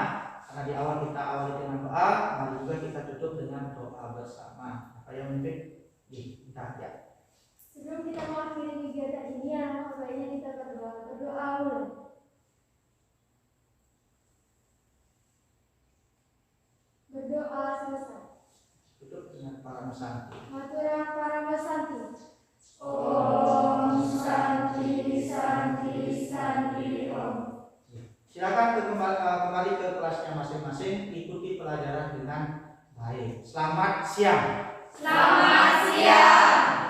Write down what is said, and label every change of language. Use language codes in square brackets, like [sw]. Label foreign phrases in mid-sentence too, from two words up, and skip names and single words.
[id] Karena di awal kita awali dengan doa, mari juga kita tutup dengan doa bersama. Apa yang mungkin kita ya. Sebelum kita mengakhiri kegiatan ini, baiknya kita berdoa dulu. Berdoa selesai. Tutup dengan para mesanti. [ban] Maturang para mesanti. [sa] Om Santi Santi Santi Om. [id] Silakan kembali ke kelasnya masing-masing, ikuti pelajaran dengan baik. Selamat siang. Selamat siang.